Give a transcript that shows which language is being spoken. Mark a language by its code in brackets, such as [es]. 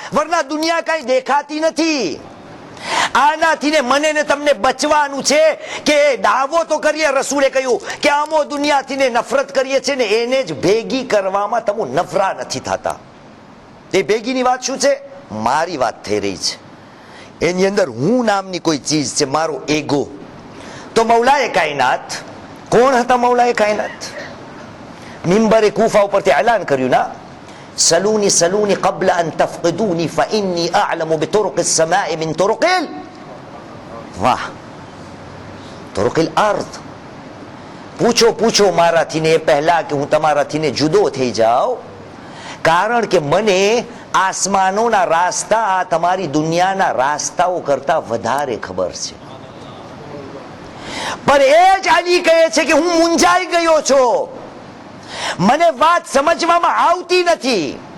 [gu] વરના દુનિયા કઈ દેખાતી નથી. આનાથી ને મને ને તમને બચવાનું છે કે દાવો તો કરીએ, રસૂલે કહ્યું કે આમો દુનિયાથી ને નફરત કરીએ છે ને એને જ ભેગી કરવામાં તમે નફરા નથી થતા. એ ભેગીની વાત શું છે? મારી વાત થઈ રહી છે, એની અંદર હું નામની કોઈ ચીજ છે, મારો એગો. તો મૌલાએ કાયનાત કોણ હતા? મૌલાએ કાયનાત મિંબરે કૂફા ઉપરથી એલાન કર્યું ના, સલૂની સલૂની [ar] قبل أن تفقدوني فإني أعلم بطرق السماء من طرق طرق الأرض. [gu] પૂછો પૂછો મારાથી ને એ પહેલા કે હું તમારાથી ને જુદો થઈ જાઉં, કારણ કે મને આસમાનોના રાસ્તા આ તમારી દુનિયાના રાસ્તાઓ કરતા વધારે ખબર છે. પણ એ જ અલી કહે છે કે હું મૂંઝાઈ ગયો છું, મને વાત સમજવામાં આવતી નથી.